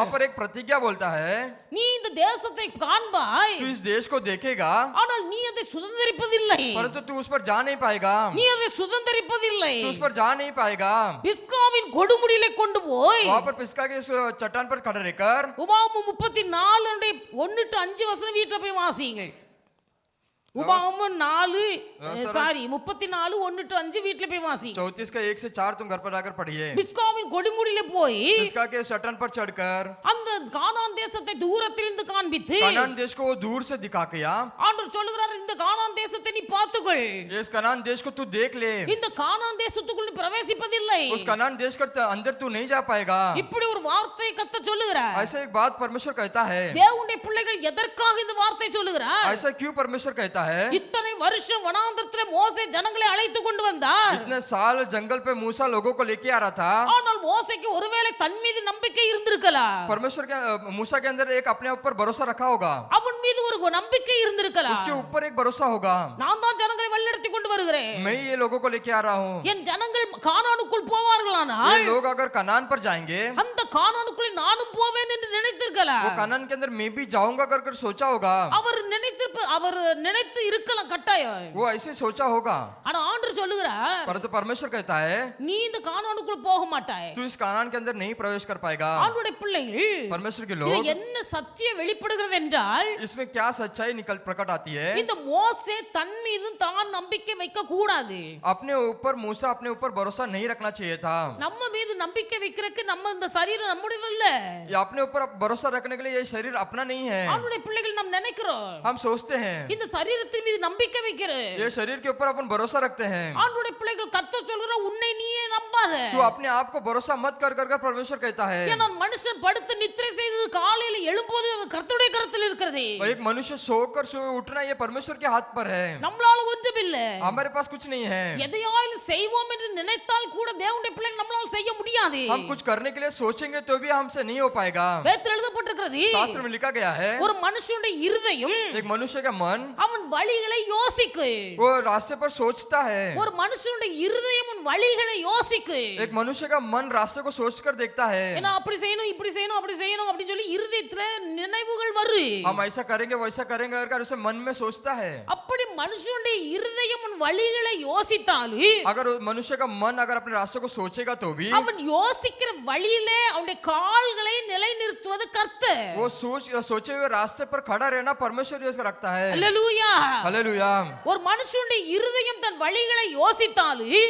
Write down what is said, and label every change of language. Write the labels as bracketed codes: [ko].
[hi] वहाँ पर एक प्रतिज्ञा बोलता है, [ta] நீ இந்த தேசத்தை காண்பாய், [hi] तू इस देश को देखेगा [ta] ஆனால் நீ அதை சுதந்தரிப்பதில்லை. [hi] परंतु तू उस पर जा नहीं पाएगा। [ta] நீ அதை சுதந்தரிப்பதில்லை. [hi] तू उस पर जा नहीं पाएगा। [ta] பிஸ்காவின் கொடுமுடியிலே கொண்டு போய் [hi] वहाँ पर पिस्का के उस चट्टान पर खड़े रहकर [ta] உபாகமம் 34 1-5 வசனம் வீட்டுல போய் வாசியுங்கள். உபாகமம் 34 1-5 வீட்டுல போய் வாசி. [hi] 34 का 1 से 4 तुम घर पर आकर पढ़िए। [ta] பிஸ்காவின் கொடுமுடியிலே போய் [hi] पिस्का के चट्टान पर चढ़कर [ta] அந்த கானான் தேசத்தை தூரத்திலிருந்து காண்பித்து [hi] कनान देश को वो दूर से दिखा के [ta] ஆண்டவர் சொல்லுகிறார், இந்த கானான் தேசத்தை நீ பார்த்துக்கொள். [hi] इस कनान देश को तू देख ले। [ta] இந்த கானான் தேசத்துக்குள் நீ பிரவேசிப்பதில்லை. [hi] उस कनान देश के अंदर तू नहीं जा पाएगा। [ta] இப்படி ஒரு வார்த்தை கர்த்தர் சொல்லுகிறார். [hi] ऐसा एक बात परमेश्वर कहता है। [ta] தேவனுடைய பிள்ளைகள் எதற்காக இந்த வார்த்தை சொல்லுகிறார்? [hi] ऐसा क्यों परमेश्वर कहता है? [ta] இத்தனை வருஷம் வனாந்தரத்திலே மோசே ஜனங்களை அழைத்து கொண்டு வந்தார். [hi] इतने साल जंगल पे मूसा लोगों को लेके आ रहा था। [ta] ஆனால் மோசேக்கு ஒருவேளை தன் மீது நம்பிக்கை இருந்திருக்கலாம். [hi] परमेश्वर के मूसा के अंदर एक अपने ऊपर भरोसा रखा होगा। [ta] அவன் மீது ஒரு நம்பிக்கை இருந்திருக்கலாம். [hi] उसके ऊपर एक भरोसा होगा, [ta] நான் தான் ஜனங்களை வழிநடத்தி கொண்டு வருகிறேன். [hi] मैं ये लोगों को लेके आ रहा हूँ। [ta] என் ஜனங்கள் கானானுக்குள் போவார்களானால் [hi] ये लोग अगर कनान पर जाएंगे, [ta] அந்த கானானுக்குள்ளே நானும் போவேன் என்று நினைத்திருக்கலாம். [hi] वो कनान के अंदर मैं भी जाऊंगा कर सोचा होगा। [ta] அவர் நினைத்திருப்ப அவர் நினைத்து இருக்கலாம் கட்டாயம். [hi] वो ऐसे सोचा होगा, [ta] ஆனா ஆண்டவர் சொல்லுகிறார், [hi] परंतु परमेश्वर कहता है [ta] நீ இந்த கானானுக்குள்ள போக மாட்டாய். [hi] तू इस कानान के अंदर नहीं प्रवेश कर पाएगा। [ta] ஆண்டவருடைய பிள்ளைகள், [hi] परमेश्वर के [ta] இது [hi] लोग, [ta] என்ன சத்தியம் வெளிப்படுகிறது என்றால், [hi] इसमें क्या सच्चाई निकल प्रकट आती है। [ta] இந்த மோசே தன் மீது தான் நம்பிக்கை வைக்க கூடாது. [hi] अपने ऊपर मूसा अपने ऊपर भरोसा नहीं रखना चाहिए था। [ta] நம்ம மீது நம்பிக்கை வைக்கிறதுக்கு நம்ம இந்த சரீரம் நம்முடையது இல்ல. [hi] ये अपने ऊपर भरोसा रखने के लिए ये शरीर अपना नहीं है। [ta] ஆண்டவருடைய பிள்ளைகள் நாம் நினைக்கிறோம், [hi] हम सोचते हैं [ta] இந்த சரீரத்தின் மீது நம்பிக்கை வைக்கிறேன். [hi] ये शरीर के ऊपर अपन भरोसा रखते हैं। [ta] ஆண்டவருடைய பிள்ளைகள் கர்த்தர் சொல்கிற உன்னை நீயே நம்பாத. [hi] तू अपने आप को भरोसा मत कर कर परमेश्वर कहता है। [ta] ஏன்னா மனுஷன் படுத்து நித்திரை செய்து காலையில எழும்போது அது கர்த்தருடைய கரத்தில் இருக்கிறது. [hi] एक मनुष्य सोकर सुबह उठना ये परमेश्वर के हाथ पर है। [ta] நம்மளால ஒன்றும் இல்ல. [hi] हमारे पास कुछ नहीं है। [ta] எதையாவது செய்வோம் என்று நினைத்தால் கூட தேவனுடைய பிள்ளைகள் நம்மளால செய்ய முடியாது. [hi] हम कुछ करने के लिए सोचेंगे तो भी हमसे नहीं हो पाएगा। [ta] வேதத்தில் எழுதப்பட்டிருக்கிறது, [hi] शास्त्र में लिखा गया है [ta] ஒரு மனுஷனுடைய இருதயம் [hi] एक मनुष्य का मन [ta] அவன் வழிகளை யோசிக்கு. [hi] वो रास्ते पर सोचता है। [ta] ஒரு மனுஷனுடைய இருதயம் அவன் வழிகளை யோசிக்கு. [hi] एक मनुष्य का मन रास्ते को सोचकर देखता है। [ta] ஏன்னா அப்படி செய்யணும் இப்படி செய்யணும் அப்படி செய்யணும் அப்படி சொல்லி இருதயத்துல நினைவுகள் வரும். [hi] हम ऐसा करेंगे वैसा करेंगे कर उसे मन में सोचता है। [ta] அப்படி மனுஷனுடைய இருதயம் அவன் வழிகளை யோசித்தாலும் [hi] अगर मनुष्य का मन अगर अपने रास्ते को सोचेगा तो भी [ta] அவன் யோசிக்கிற வழியிலே அவனுடைய கால்களை நிலைநிறுத்துவது கர்த்தர். [hi] वो सोचे हुए रास्ते पर खड़ा रहना परमेश्वर ही उसका रखता है। [ta] அல்லேலூயா. [hi] हालेलुया। [ta] ஒரு மனுஷனுடைய இருதயம் தன் வழிகளை யோசித்தாலும்